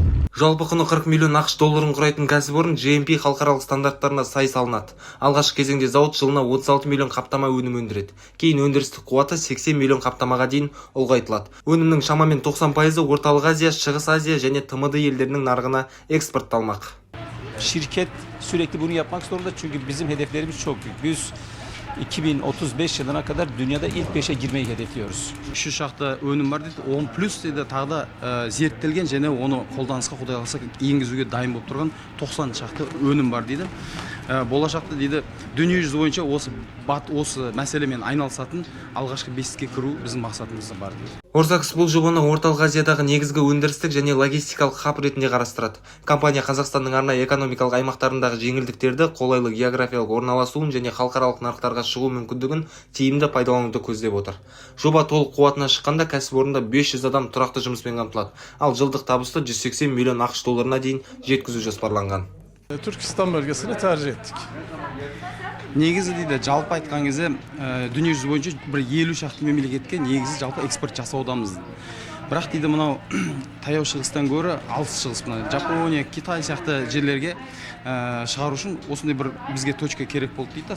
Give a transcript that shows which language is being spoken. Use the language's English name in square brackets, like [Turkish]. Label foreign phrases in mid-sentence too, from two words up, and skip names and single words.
[Kazakh] Жалпы құны 40 миллион ақш долларын құрайтын кәсіпорын GMP халықаралық стандарттарына сай салынады. Алғашқы кезеңде зауыт жылына 36 миллион қаптама өнім өндіреді. Кейін өндірістік қуаты 80 миллион қаптамаға дейін ұлғайтылады. Өнімнің шамамен 90% Орталық Азия, Шығыс Азия және TMD елдерінің нарығына экспортталмақ. [Turkish] Şirket sürekli bunu yapmak zorunda çünkü bizim hedeflerimiz çok büyük. Biz 2035 yılına kadar dünyada ilk 5'e girmeyi hedefliyoruz. [Kazakh] Şu шақты өнім бар дейді, 10 плюс дейді, тағы да зерттелген және оны қолданысқа Құдай қаласа енгізуге дайын болып тұрған 90 шақты өнім бар дейді. Болашақта дейді, дүниежүзі бойынша осы мәселемен айналысатын алғашқы 5-ке кіру біздің мақсатымызда бар дейді. Орзакс бұл жобаны Орталық Азиядағы негізгі өндірістік және логистикалық хаб ретінде қарастырады. Компания Қазақстанның арнайы экономикалық аймақтарындағы жеңілдіктерді, қолайлы географиялық орналасуын және халықаралық нарықтарға шығу мүмкіндігін тиімді пайдалануды көздеп отыр. Жоба толық қуатына шыққанда кәсіпорында 500 адам тұрақты жұмыспен қамтылады, ал жылдық табысты 180 миллион ақш долларына дейін жеткізу жоспарланған. [Turkish] Türkistan bölgesini tercih ettik. [Kazakh] Негізі дейді, жалпы айтқан кезде дүниежүзі бойынша бір 50 шақты мемлекетке негізі жалпы экспорт жасаудамыз. Бірақ дейді, мынау таяу шығыстан гөрі алыс шығыс, Жапония, Китай сияқты жерлерге шығару үшін осындай бір бізге точка керек болды дейді.